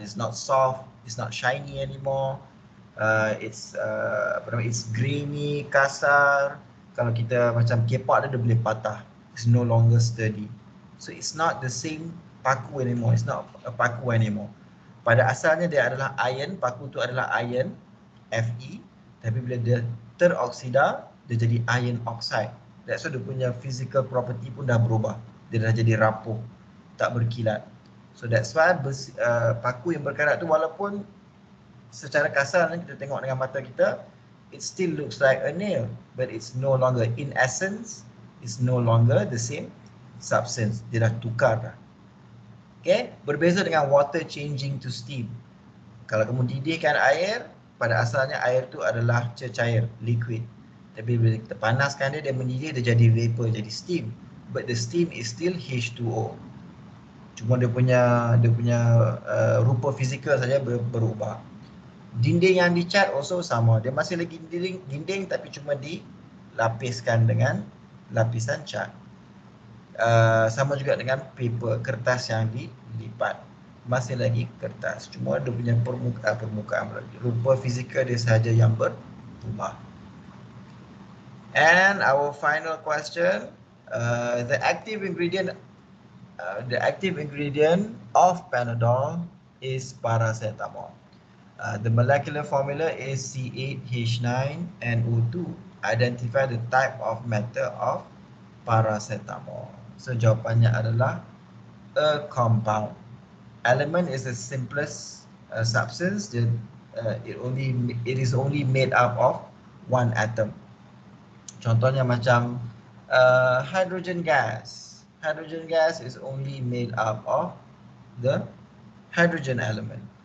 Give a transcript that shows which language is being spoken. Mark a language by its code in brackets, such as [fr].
[en] It's not soft, it's not shiny anymore. It's grainy, kasar. [ms] Kalau kita macam kepak dia boleh patah. [en] It's no longer sturdy. So it's not the same paku anymore. It's not a paku anymore. [ms] Pada asalnya dia adalah iron, paku tu adalah iron, Fe, tapi bila dia teroksida, dia jadi iron oxide. [en] That's why [ms] dia punya [en] physical property [ms] pun dah berubah. Dia dah jadi rapuh, tak berkilat. [en] So that's why [ms] paku yang berkarat tu walaupun secara kasar kita tengok dengan mata kita, [en] it still looks like a nail, but it's no longer, in essence, it's no longer the same substance. [ms] Dia dah tukar dah. [en] Okay, [ms] berbeza dengan [en] water changing to steam. [ms] Kalau kamu didihkan air, pada asalnya air tu adalah cecair, liquid. Tapi bila kita panaskan dia, dia mendidih, dia jadi vapor, jadi steam. [en] But the steam is still H2O. [ms] Cuma dia punya rupa fizikal saja berubah. Dinding yang dicat also sama. Dia masih lagi dinding tapi cuma dilapiskan dengan lapisan cat. Sama juga dengan paper, kertas yang dilipat, masih lagi kertas, cuma dia punya permukaan rupa fizikal dia sahaja yang berubah. [en] And our final question, the active ingredient of Panadol is paracetamol. The molecular formula is C8H9NO2. Identify the type of matter of paracetamol. [ms] So jawapannya adalah [en] a compound. Element is the simplest substance. It is only made up of one atom. [ms] Contohnya macam hydrogen gas. [en] Hydrogen gas is only made up of the hydrogen element.